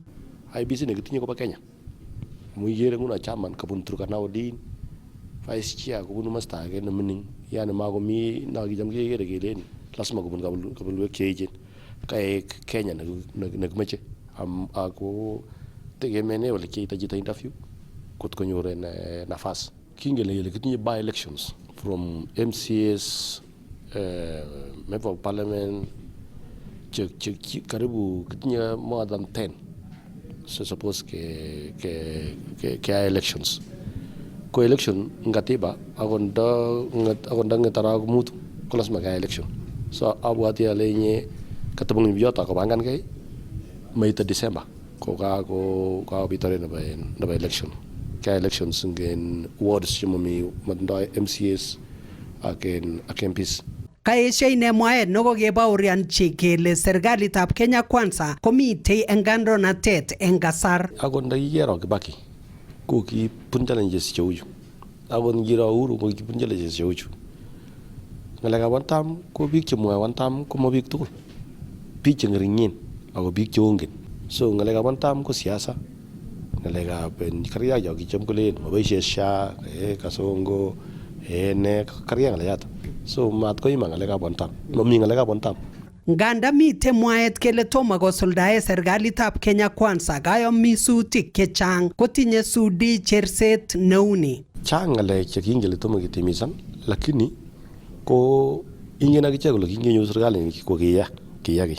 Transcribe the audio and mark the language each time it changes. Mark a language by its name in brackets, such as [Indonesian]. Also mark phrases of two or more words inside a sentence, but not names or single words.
[Kalenjin] IEBC nekitinye kobo Kenya. Amu ikere nguno chairman kobun Turkana Odin, [English] vice chair [Kalenjin] kobunu masta age nemining, yani makomi nakicham kekere kelen lasima kobun kabulwek cheechen. Kaek Kenya nekimeche ako tegemene ole kiita chito interview kot konyor nafas. Kingele ile kitinye [English] by elections from MCAs, member of parliament, karibu kitinye more than 10. So suppose ke elections. [Kalenjin] Ko election ngatiba akonda ngetara mutu ko lazima ka election. So abwati ale nye katabung biyota ko bangan kay maita December ko ka bitore na election. Ka elections ngen wards chimomi matindoi MCAs ak MPs. Kaesha ine mwaet nekokebaurianchi kele serikalitab Kenya Kwanza komitei eng kandoinatet eng kasar. Akot ndakikero Kibaki ko kibun challenges cheuchu. Akot ngiro Uhuru ko kibun challenges cheuchu. Ngalekab [English] one term [Kalenjin] ko biik chemwoe [English] one term [Kalenjin] ko ma biik tugul. Biik cheng'ering'en ako biik cheongen. So ngalekab [English] one term [Kalenjin] ko siasa. Ngalekab karya jo kicham kolen maboisie SHA, Kasongo, ne karya ngalechato. So mat ko ima ngalekab [English] one term. [Kalenjin] Mami ngalekab [English] one term. [Kalenjin] Nganda mite mwaet kele tomo kosuldae serikalitab Kenya Kwanza kayomisutik chechang kotinye Sudi cherset neuni. Chang ngalek chekingele tomo kitimisan lakini ko ingen akichek kole kingenyor serikali ko kiyaki.